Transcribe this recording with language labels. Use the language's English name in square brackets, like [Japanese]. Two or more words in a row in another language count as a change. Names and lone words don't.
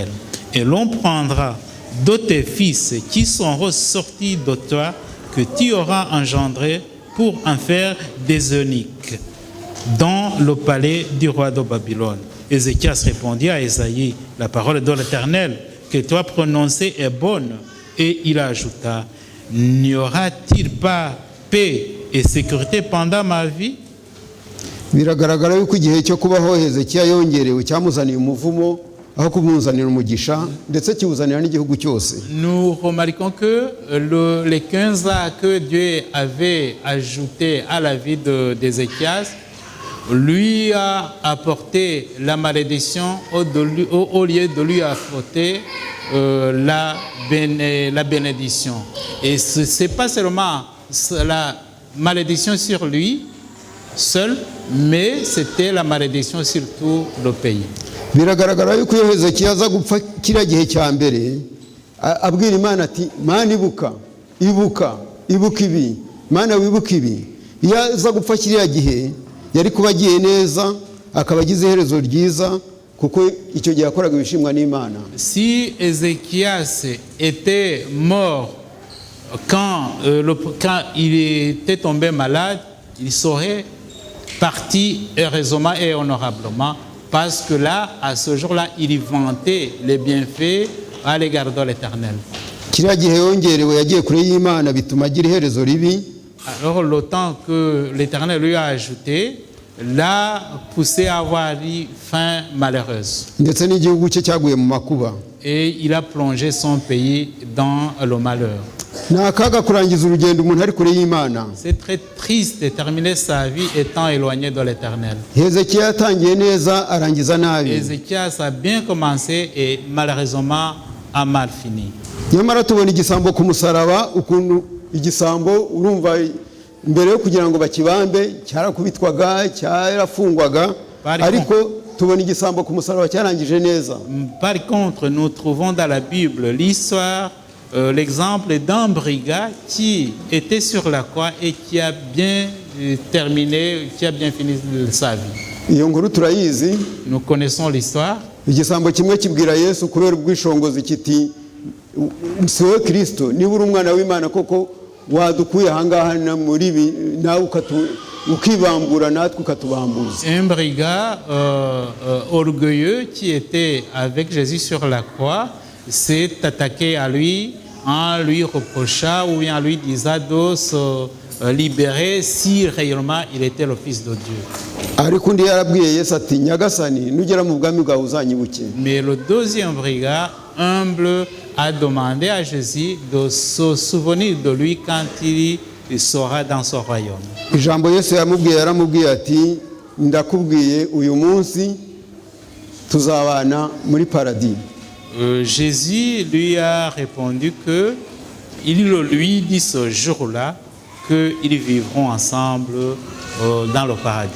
[French] Et l'on prendra de tes fils qui sont ressortis de toi, que tu auras engendrés, pour en faire des eunuques dans le palais du roi de Babylone. Ézéchias répondit à Ésaïe, la parole de l'Éternel que tu as prononcée est bonne. Et il ajouta, n'y aura-t-il pas paix et sécurité pendant ma vie? [Kinyarwanda] Biragaragara yuko igihe cyo kubaho Hezekiya yongerewe cyamuzaniye umuvumo aho kumuzanira umugisha, ndetse kiwuzanira n'igihugu cyose. [French] Nous remarquons que les 15 ans que Dieu avait ajouté à la vie d'Ézéchias lui a apporté la malédiction au lieu de lui apporter la bénédiction. Et ce n'est pas seulement la malédiction sur lui seul, mais c'était la malédiction sur tout le pays. [Kinyarwanda] Biragaragara yuko iyo Hezekiya aza gupfa kiriya gihe cya mbere abwira Imana ati, Mana ibuka ibi, Mana wibuka ibi. Iyo aza gupfa kiriya gihe yari kuba agiye neza, akaba agize iherezo ryiza, kuko icyo gihe yakoraga ibishimwa n'Imana. [French] Si Ézéchias était mort quand il était tombé malade, il serait parti heureusement et honorablement, parce que là, à ce jour-là, il vantait les bienfaits à l'égard de l'Éternel. [Kinyarwanda] Kiriya gihe yongerewe yagiye kure y'Imana bituma agira iherezo ribi. [French] Alors le temps que l'Éternel lui a ajouté l'a poussé à avoir une fin malheureuse. [Kinyarwanda] Ndetse n'igihugu cye cyaguye mu makuba. [French] Et il a plongé son pays dans le malheur. [Kinyarwanda] Ni akaga kurangiza urugendo umuntu ari kure y'Imana. [French] C'est très triste de terminer sa vie étant éloigné de l'Éternel. [Kinyarwanda] Hezekiya yatangiye neza arangiza nabi. [French] Ézéchias a bien commencé et malheureusement a mal fini. [Kinyarwanda] Nyamara tubona igisambo ku musaraba, ukuntu igisambo urumva mbere yo kugira ngo bakibambe cyarakubitwaga, cyarafungwaga, ariko tubona igisambo ku musaraba cyarangije neza. [French] Par contre, nous trouvons dans la Bible l'histoire, l'exemple d'un brigand qui était sur la croix et qui a bien terminé, qui a bien fini sa vie. [Kinyarwanda] Iyo nkuru turayizi. [French] Nous connaissons l'histoire. [Kinyarwanda] Igisambo kimwe kibwira Yesu kubera ubwishongozi kiti, siwe Kristo, niba uri umwana w'Imana koko wadukuye ahangaha muri ibi nawe ukibambura natwe ukatubambuza. [French] Un brigand orgueilleux qui était avec Jésus sur la croix s'est attaqué à lui en lui reprochant ou en lui disant de se libérer si réellement il était le Fils de Dieu. [Kinyarwanda] Ariko undi yarabwiye Yesu ati, Nyagasani nugera mu bwami bwawe uzanyibuke. [French] Mais le deuxième brigand humble a demandé à Jésus de se souvenir de lui quand il sera dans son royaume. [Kinyarwanda] Ijambo Yesu yaramubwiye ati, ndakubwiye uyu munsi tuzabana muri paradis. [French] Jésus lui a répondu que il lui dit ce jour-là qu'ils vivront ensemble dans le paradis.